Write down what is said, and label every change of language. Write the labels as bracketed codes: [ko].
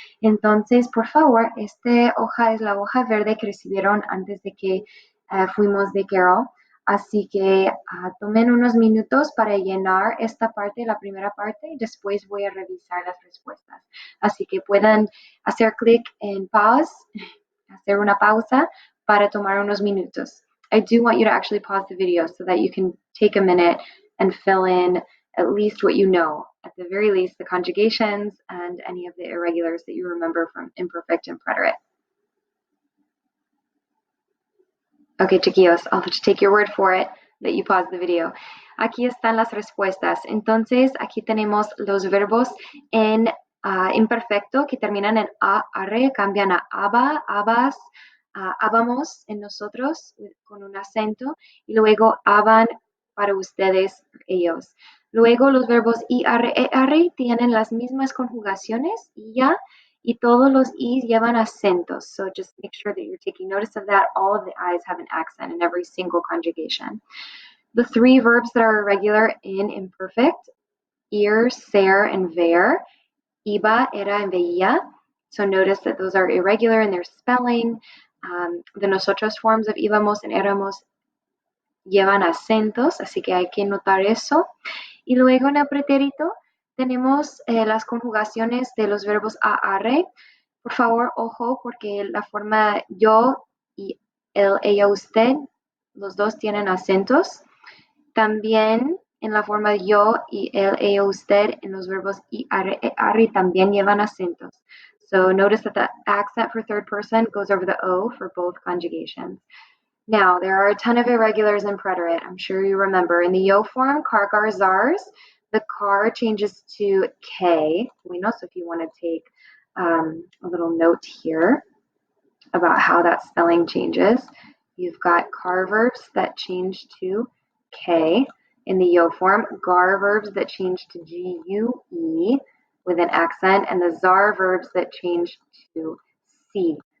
[es] Entonces, por favor, esta hoja es la hoja verde que recibieron antes de que fuimos de Carol. Así que tomen unos minutos para llenar esta parte, la primera parte, y después voy a revisar las respuestas. Así que puedan hacer clic en pause, hacer una pausa para tomar unos minutos. [en] I do want you to actually pause the video so that you can take a minute and fill in at least what you know, at the very least, the conjugations and any of the irregulars that you remember from imperfect and preterite. Okay, chiquillos, I'll just take your word for it that you pause the video. [es] Aquí están las respuestas. Entonces, aquí tenemos los verbos en imperfecto que terminan en a, arre, cambian a aba, abas, habamos en nosotros con un acento y luego haban para ustedes, ellos. Luego los verbos ir, er tienen las mismas conjugaciones y ya, y todos los i's llevan acentos. [en] So just make sure that you're taking notice of that. All of the i's have an accent in every single conjugation. The three verbs that are irregular in imperfect, ir, ser, and ver, iba, era, and veía. So notice that those are irregular in their spelling. The nosotros forms of íbamos and éramos [es] llevan acentos, así que hay que notar eso. Y luego en el pretérito tenemos las conjugaciones de los verbos a, arre. Por favor, ojo, porque la forma yo y el, ella, usted, los dos tienen acentos. También en la forma yo y el, ella, usted, en los verbos y, arre también llevan acentos. [en] So notice that the accent for third person goes over the O for both conjugations. Now, there are a ton of irregulars in preterite. I'm sure you remember. In the yo form, car, gar, zars, the car changes to K. Bueno, so if you want to take a little note here about how that spelling changes, you've got car verbs that change to K in the yo form, gar verbs that change to G-U-E with an accent, and the zar verbs that change to C.